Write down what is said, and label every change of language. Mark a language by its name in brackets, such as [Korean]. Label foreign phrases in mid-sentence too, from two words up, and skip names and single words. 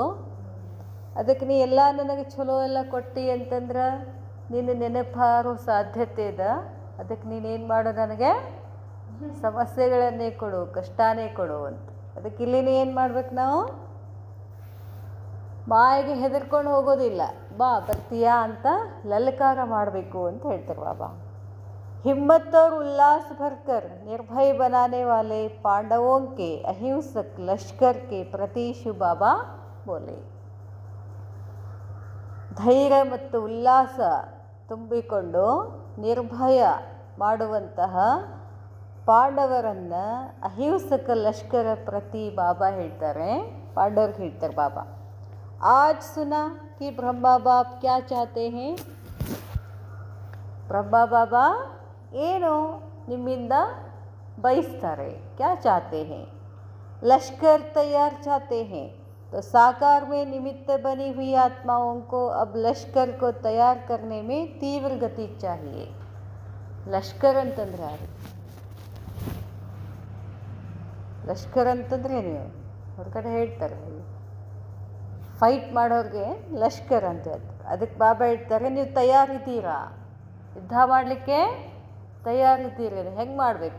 [Kannada] ಅದಕ್ಕೆ ನೀ ಎಲ್ಲ ನನಗೆ ಚಲೋ ಎಲ್ಲ ಕೊಟ್ಟು ಅಂತಂದ್ರೆ ನಿನ್ನ ನೆನಪಾರೋ ಸಾಧ್ಯತೆ ಇದೆ. ಅದಕ್ಕೆ ನೀನೇನು ಮಾಡು, ನನಗೆ ಸಮಸ್ಯೆಗಳನ್ನೇ ಕೊಡು, ಕಷ್ಟನೇ ಕೊಡು ಅಂತ. ಅದಕ್ಕೆ ಇಲ್ಲಿನೇ ಏನು ಮಾಡ್ಬೇಕು ನಾವು? ಮಾಯೆಗೆ ಹೆದರ್ಕೊಂಡು ಹೋಗೋದಿಲ್ಲ. ಬಾ ಬರ್ತೀಯಾ ಅಂತ ಲಲಕಾರ ಮಾಡಬೇಕು ಅಂತ ಹೇಳ್ತಾರೆ ಬಾಬಾ. [Hindi] हिम्मत और उल्लास भरकर निर्भय बनाने वाले पांडवों के अहिंसक लश्कर के प्रति शिव बाबा बोले. [Kannada] ಧೈರ್ಯ ಮತ್ತು ಉಲ್ಲಾಸ ತುಂಬಿಕೊಂಡು ನಿರ್ಭಯ ಮಾಡುವಂತಹ ಪಾಂಡವರನ್ನು ಅಹಿಂಸಕ ಲಷ್ಕರ ಪ್ರತಿ ಬಾಬಾ ಹೇಳ್ತಾರೆ, ಪಾಂಡವ್ರಿಗೆ ಹೇಳ್ತಾರೆ ಬಾಬಾ. [Hindi] आज सुना कि ब्रह्मा बाप क्या चाहते हैं. [Kannada] ಬ್ರಹ್ಮ ಬಾಬಾ ಏನು ನಿಮ್ಮಿಂದ ಬಯಸ್ತಾರೆ? [Hindi] क्या चाहते है? लश्कर तैयार चाहते हैं, तो साकार में निमित्त बनी हुई आत्माओं को अब लश्कर को तैयार करने में तीव्र गति चाहिए. [Kannada] ಲಷ್ಕರ್ ಅಂತಂದ್ರೆ ಯಾರು? ಲಷ್ಕರ್ ಅಂತಂದ್ರೆ ಏನು? ಹೊರಗಡೆ ಹೇಳ್ತಾರೆ, ಫೈಟ್ ಮಾಡೋರಿಗೆ ಲಷ್ಕರ್ ಅಂತ ಹೇಳ್ತಾರೆ. ಅದಕ್ಕೆ ಬಾಬಾ ಹೇಳ್ತಾರೆ, ನೀವು ತಯಾರಿದ್ದೀರಾ? ಯುದ್ಧ ಮಾಡಲಿಕ್ಕೆ ತಯಾರಿದ್ದೀರಿ. ಹೆಂಗೆ ಮಾಡಬೇಕು?